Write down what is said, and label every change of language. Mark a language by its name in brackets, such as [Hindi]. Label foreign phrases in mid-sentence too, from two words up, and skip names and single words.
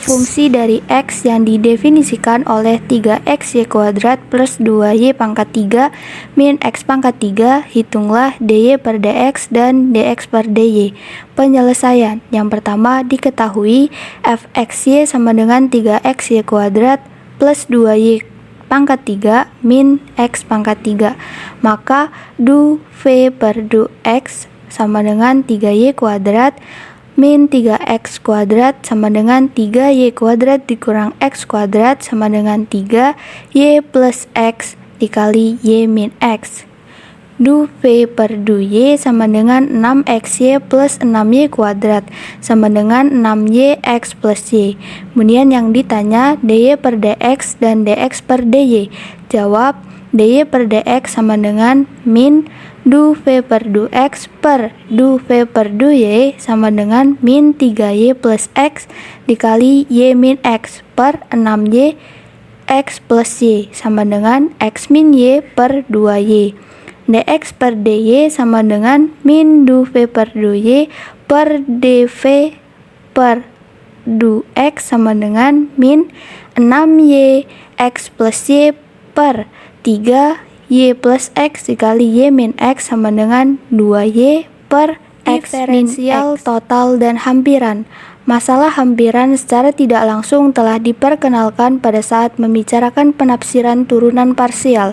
[Indonesian] fungsi dari x yang didefinisikan oleh 3xy kuadrat plus 2y pangkat 3 min x pangkat 3, hitunglah dy per dx dan dx per dy. Penyelesaian yang pertama diketahui fxy sama dengan 3xy kuadrat plus 2y pangkat 3 min x pangkat 3, maka du v per du x sama dengan 3y kuadrat min 3x kuadrat sama dengan 3y kuadrat dikurang x kuadrat sama dengan 3y plus x dikali y min x. Du v per du y sama dengan 6xy plus 6y kuadrat sama dengan 6y x plus y. Kemudian yang ditanya dy per dx dan dx per dy. Jawab dy per dx sama dengan min du v per du x per du v per du y sama dengan min 3y plus x dikali y min x per 6y x plus y sama dengan x min y per 2y. dx per dy sama dengan min du v per du y per dv per du x sama dengan min 6y x plus y per 3y plus x dikali y min x sama dengan 2y per x min x. Total dan hampiran. Masalah hampiran secara tidak langsung telah diperkenalkan pada saat membicarakan penafsiran turunan parsial.